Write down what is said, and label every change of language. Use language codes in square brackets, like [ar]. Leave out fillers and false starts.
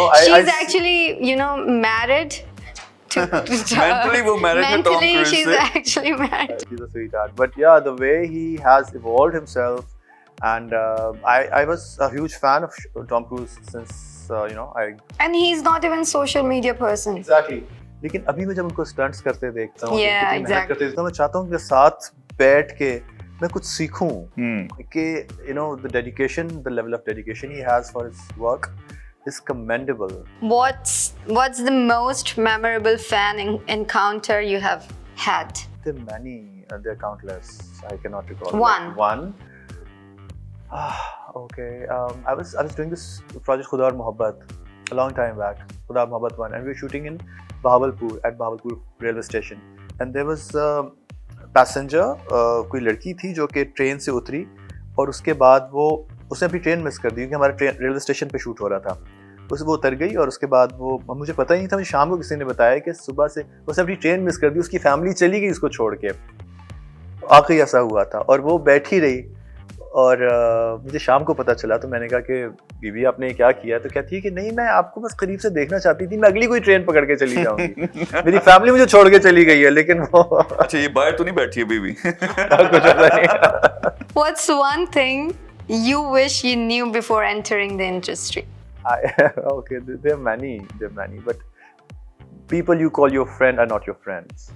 [en] she's actually, married. [ur] Mentally وہ married ہے Tom Cruise سے. [en] She's actually married. He's a sweetheart. But yeah, the way he has evolved himself, and I was a huge fan of Tom Cruise since And he's not even social media person. Exactly. [ur] لیکن ابھی میں جب ان کو stunts کرتے دیکھتا ہوں, [en] Yeah, exactly. [ur] تو میں چاہتا ہوں کہ ساتھ بیٹھ کے میں کچھ سیکھوں کہ [en] the dedication, the level of dedication he has for his work is commendable. What's the most memorable fan encounter you have had? There are many, there are countless. I cannot recall. One. Okay. I was doing this project Khuda aur Mohabbat a long time back. Khuda aur Mohabbat 1, and we were shooting in Bahawalpur at Bahawalpur railway station. And there was [ur] passenger, کوئی لڑکی تھی جو کہ train سے اتری اور اس کے بعد اس نے اپنی ٹرین مس کر دی, کیونکہ ہمارے ریلوے اسٹیشن پہ شوٹ ہو رہا تھا. وہ اتر گئی اور اس کے بعد مجھے پتہ ہی نہیں تھا, مجھے شام کو کسی نے بتایا کہ صبح سے اس نے اپنی ٹرین مس کر دی, اس کی فیملی چلی گئی اس کو چھوڑ کے. آخری ایسا ہوا تھا اور وہ بیٹھی رہی اور مجھے شام کو پتہ چلا تو میں نے کہا کہ بی بی آپ نے کیا کیا؟ تو کہتی ہے کہ نہیں میں آپ کو بس قریب سے دیکھنا چاہتی تھی, میں اگلی کوئی ٹرین پکڑ کے چلی جاؤں گی, میری فیملی مجھے چھوڑ کے چلی گئی ہے, لیکن وہ اچھا یہ باہر تو نہیں بیٹھی ہے بیوی؟ کچھ ایسا نہیں. [en] What's one thing you wish you knew before entering the industry? Okay, there are many, but people you call your friend are not your friends.